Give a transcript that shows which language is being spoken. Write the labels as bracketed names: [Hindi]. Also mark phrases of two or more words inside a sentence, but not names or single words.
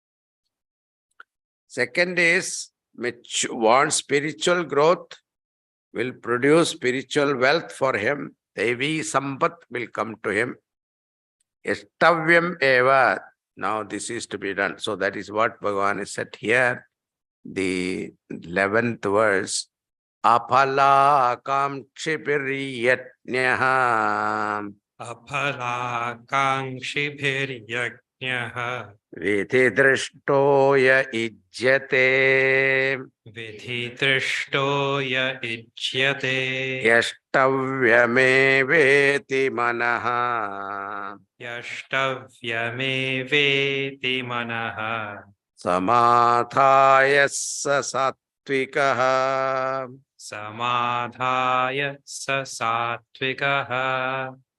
[English] Second is, which wants spiritual growth, will produce spiritual wealth for him. Devi Sampat will come to him. [Sanskrit] यष्टव्यम् एव. [English] Now this is to be done. So that is what Bhagavan has said here. The 11th verse. [Sanskrit] अफलाकाङ्क्षिभिर्यज्ञः. अफलाकाङ्क्षिभिर्यज्ञः विधि य इज्यते. विधिदृष्टो य इज्यते यष्टव्यमेवेति मनः. यष्टव्यमेवेति मनः समाधाय सात्त्विकः. समाधाय स सात्त्विकः.